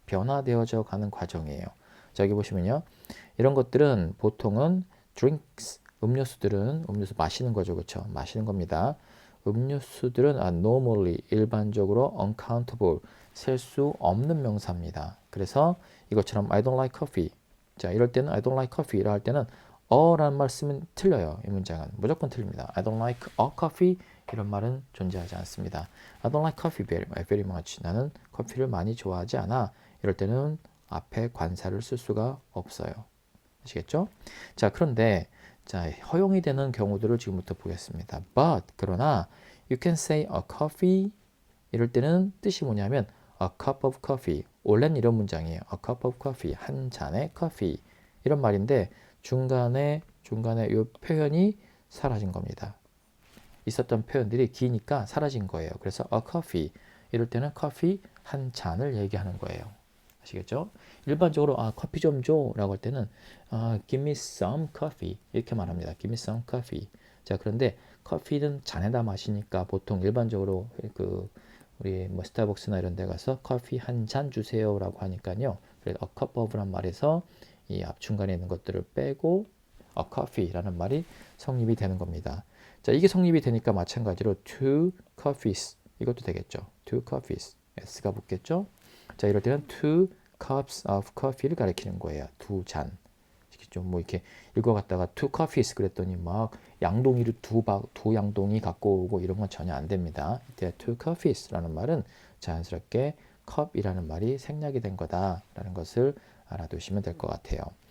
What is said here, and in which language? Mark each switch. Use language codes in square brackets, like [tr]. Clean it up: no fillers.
[ko] 변화되어져 가는 과정이에요. 자, 여기 보시면요. 이런 것들은 보통은 drinks, 음료수들은 음료수 마시는 거죠. 그렇죠? 마시는 겁니다. 음료수들은 normally, 일반적으로 uncountable, 셀 수 없는 명사입니다. 그래서 이것처럼 [en] I don't like coffee. [ko] 자, 이럴 때는 [en] I don't like coffee [ko] 라 할 때는 라는 말 쓰면 틀려요. 이 문장은 무조건 틀립니다. [en] I don't like a coffee [ko] 이런 말은 존재하지 않습니다. [en] I don't like coffee very much. [ko] 나는 커피를 많이 좋아하지 않아. 이럴 때는 앞에 관사를 쓸 수가 없어요. 아시겠죠? 자, 그런데 자, 허용이 되는 경우들을 지금부터 보겠습니다. [en] But [ko] 그러나 [en] you can say a coffee [ko] 이럴 때는 뜻이 뭐냐면 [en] a cup of coffee. [ko] 원래는 이런 문장이에요. [en] a cup of coffee. [ko] 한 잔의 커피. 이런 말인데 중간에 이 표현이 사라진 겁니다. 있었던 표현들이 기니까 사라진 거예요. 그래서 a coffee 이럴 때는 커피 한 잔을 얘기하는 거예요. 아시겠죠? 일반적으로 커피 좀 줘라고 할 때는 [en] give me some coffee [ko] 이렇게 말합니다. [en] give me some coffee. [ko] 자, 그런데 커피는 잔에다 마시니까 보통 일반적으로 그 우리 뭐 스타벅스나 이런 데 가서 커피 한 잔 주세요라고 하니까요. 그래서 a cup of란 말에서 이 앞중간에 있는 것들을 빼고 a coffee라는 말이 성립이 되는 겁니다. 자, 이게 성립이 되니까 마찬가지로 two coffees 이것도 되겠죠. two coffees s가 붙겠죠. 자, 이럴 때는 [en] two cups of coffee [ko] 를 가리키는 거예요. 두 잔. 뭐 이렇게 읽어갔다가 two coffees 그랬더니 막 양동이를 두 양동이 갖고 오고 이런 건 전혀 안 됩니다. 이때 two coffees라는 말은 자연스럽게 컵이라는 말이 생략이 된 거다라는 것을 알아두시면 될 것 같아요.